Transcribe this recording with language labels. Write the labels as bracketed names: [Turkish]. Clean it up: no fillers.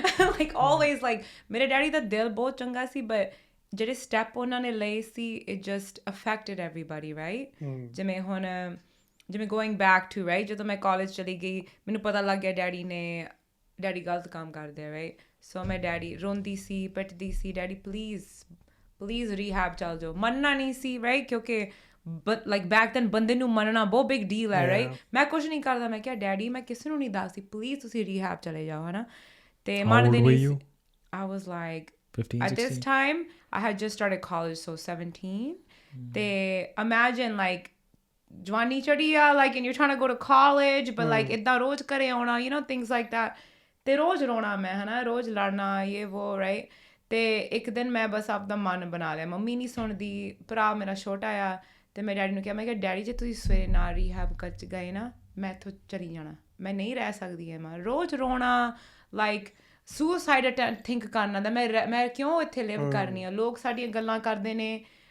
[Punjabi] Like always like ਮੇਰੇ daddy ਦਾ ਦਿਲ ਬਹੁਤ ਚੰਗਾ ਸੀ ਬਟ ਜਿਹੜੇ ਸਟੈਪ ਉਹਨਾਂ ਨੇ ਲਏ ਸੀ [English] it just affected everybody [Punjabi] right ਜਿਵੇਂ ਗੋਇੰਗ ਬੈਕ ਟੂ ਰਾਈਟ ਜਦੋਂ ਮੈਂ ਕਾਲਜ ਚਲੀ ਗਈ ਮੈਨੂੰ ਪਤਾ ਲੱਗ ਗਿਆ ਡੈਡੀ ਗਲਤ ਕੰਮ ਕਰਦੇ ਆ ਰਾਈਟ ਸੋ ਮੈਂ ਡੈਡੀ ਰੋਂਦੀ ਸੀ ਪਿੱਟਦੀ ਸੀ ਡੈਡੀ ਪਲੀਜ਼ ਰੀਹੈਬ ਚੱਲ ਜਾਓ ਮੰਨਣਾ ਨਹੀਂ ਸੀ ਰਾਈਟ ਕਿਉਂਕਿ [English] but like back then [Punjabi] ਬੰਦੇ ਨੂੰ ਮੰਨਣਾ ਬਹੁਤ ਬਿਗ ਡੀਲ ਹੈ ਰਾਈਟ ਮੈਂ ਕੁਛ ਨਹੀਂ ਕਰਦਾ ਮੈਂ ਕਿਹਾ ਡੈਡੀ ਮੈਂ ਕਿਸੇ ਨੂੰ ਨਹੀਂ ਦੱਸਦੀ ਪਲੀਜ਼ ਤੁਸੀਂ ਰੀਹੈਬ ਚਲੇ ਜਾਓ ਹੈ ਨਾ ਤੇ ਮੰਨਦੇ ਨਹੀਂ ਸੀ [English] I was like 15, at 16? this time I had just started college, so 17. They imagine like [Punjabi] jwani chadiya, [English] like, and you're trying to go to college, but like [Punjabi] idda roz kare auna, [English] you know, things like that. [Punjabi] ਤੇ ਰੋਜ਼ ਰੋਣਾ ਮੈਂ ਹੈ ਨਾ, ਰੋਜ਼ ਲੜਨਾ ਇਹ ਵੋ right. ਅਤੇ ਇੱਕ ਦਿਨ ਮੈਂ ਬਸ ਆਪਦਾ ਮਨ ਬਣਾ ਲਿਆ, ਮੰਮੀ ਨਹੀਂ ਸੁਣਦੀ, ਭਰਾ ਮੇਰਾ ਛੋਟਾ ਆ, ਅਤੇ ਮੈਂ ਡੈਡੀ ਨੂੰ ਕਿਹਾ, ਮੈਂ ਕਿਹਾ ਡੈਡੀ ਜੇ ਤੁਸੀਂ ਸਵੇਰੇ ਨਾਲ ਰੀਹੈਬ ਕਰ ਗਏ ਨਾ, ਮੈਂ ਇੱਥੋਂ ਚਲੀ ਜਾਣਾ, ਮੈਂ ਨਹੀਂ ਰਹਿ ਸਕਦੀ ਹੈ, ਮੈਂ ਰੋਜ਼ ਰੋਣਾ, ਲਾਈਕ ਸੁਸਾਈਡ ਥਿੰਕ ਕਰਨਾ ਦਾ, ਮੈਂ ਕਿਉਂ ਇੱਥੇ ਲਿਵ ਕਰਨੀ ਆ, ਲੋਕ ਸਾਡੀਆਂ ਗੱਲਾਂ ਕਰਦੇ ਨੇ.